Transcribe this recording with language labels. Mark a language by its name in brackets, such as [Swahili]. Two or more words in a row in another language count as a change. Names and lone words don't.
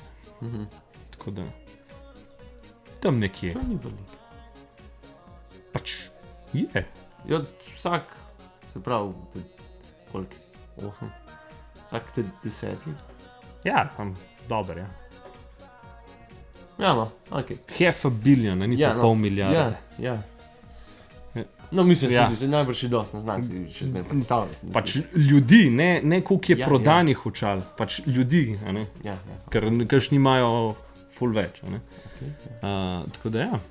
[Slovenian] Tako da, tam nekje. To ni veliko. Pač je. Ja, vsak, se pravi, koliko? 8. Vsak te 10. Ja, dober, ja. Ja, no, ok. [English] Half a billion, [Slovenian] ni to pol milijarde. Ja. No, mislim, da se najbrž je dosti, ne znam si še zmed predstavljati. Pač ljudi, ne koliko je prodanih očal, pač ljudi, a ne? Ja. Ker nimajo ful več, a ne? Tako da, ja.